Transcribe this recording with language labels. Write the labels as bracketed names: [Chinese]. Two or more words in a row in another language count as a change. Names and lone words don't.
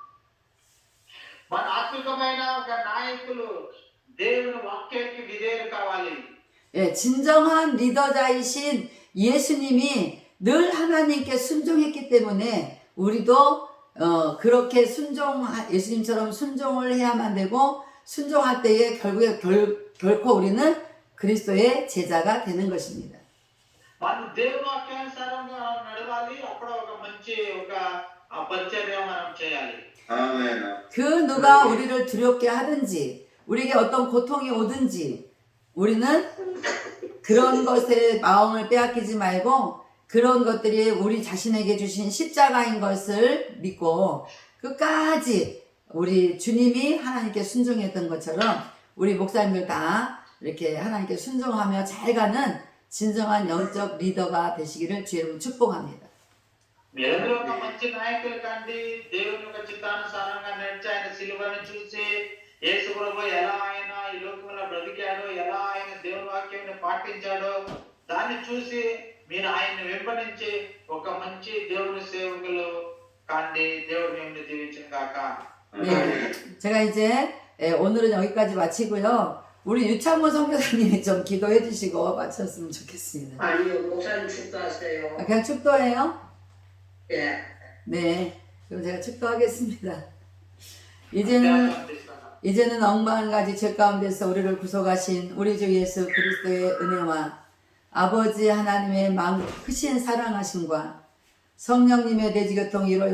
[Telugu] మన ఆత్మికమైన ఒక నాయకులు దేవుని వాక్యానికి విధేయులు కావాలి. [Korean] 예, 진정한 리더자이신 예수님이 늘 하나님께 순종했기 때문에 우리도 그렇게 예수님처럼 순종을 해야만 되고 순종할 때에 결국에 결코 우리는 그리스도의 제자가 되는 것입니다. [Telugu] మనం దేవుని వాక్యానుసారంగా నడవాలి. అప్పుడు ఒక మంచి ఆ పరిచర్య మనం చేయాలి. ఆమేన్. [Korean] 그 누가 우리를 두렵게 하든지 우리에게 어떤 고통이 오든지 우리는 그런 것에 마음을 빼앗기지 말고 그런 것들이 우리 자신에게 주신 십자가인 것을 믿고 끝까지 우리 주님이 하나님께 순종했던 것처럼 우리 목사님들 다 이렇게 하나님께 순종하며 잘 가는 진정한 영적 리더가 되시기를 주의 축복합니다. [Telugu] మీరందరూ ఒక మంచి నాయకులు కండి, దేవుని యొక్క చిత్తానుసారంగా నడిచి ఆయన సిలువను చూసి యేసు ప్రభు ఎలా ఆయన ఈ లోకంలో బ్రతికాడో, ఎలా ఆయన దేవుని వాక్యాన్ని పాటించాడో దాన్ని చూసి మీరు ఆయన్ని వెంబడించి ఒక మంచి దేవుని సేవకులు కండి. దేవుడు మిమ్మల్ని దీవించును గాక. [Korean] 네, 제가 이제 오늘은 여기까지 마치고요. 우리 유창모 선교사님이 좀 기도해 주시고 마쳤으면 좋겠습니다. 아니요, 목사님 축도하세요. 아, 그냥 축도해요? 예. 네, 그럼 제가 축도하겠습니다. 이제는 억만 가지 죄 가운데서 우리를 구속하신 우리 주 예수 그리스도의 은혜와 아버지 하나님의 크신 사랑하심과 성령님의 대지교통 이로